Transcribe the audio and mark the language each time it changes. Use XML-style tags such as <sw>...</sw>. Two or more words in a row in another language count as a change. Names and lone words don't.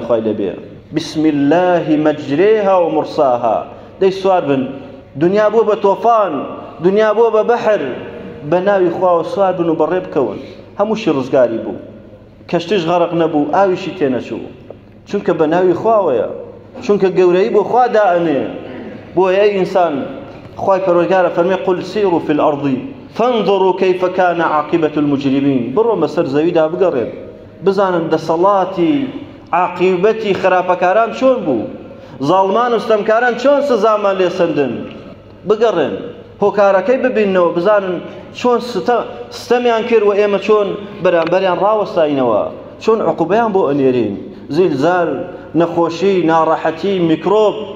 <ckb>خوای لەبێ</ckb> <ar>بسم الله مجريها ومرساها</ar> <ckb>دەی سوار بن دنیا بۆ بە تۆفان دنیا بۆ بە بەحر بە ناوی خواوە سوار بن و بەڕێ بکەون هەمووشی ڕزگاری بوو کەشتیش غەرق نەبوو ئاویشی تێنەچوو چونکە بە ناوی خواوەیە چونکە گەورەی بۆ خوا دائەنێ بۆیە ئەی ئینسان خوای پەروەردگارە فەرمێ</ckb> <ar>قل سیروا في الأرض فانظروا كيف كان عاقبة المجرمين</ar> <ckb>بڕۆ بەسەر زەویدا بگەڕێن بزانن دەسەڵاتی عاقبەتی خراپەکاران چۆن بوو زاڵمان و ستەمکاران چۆن سزامان لێسەندن بگەڕێن هۆکارەکەی ببیننەوە بزانن چۆن ستەمیان کرد و ئێمە چۆن بەرامبەریان ڕاوەستاینەوە چۆن عقوبەیان بۆ ئەنێرین زیلزال نەخۆشی ناڕەحەتی میکرۆب</ckb>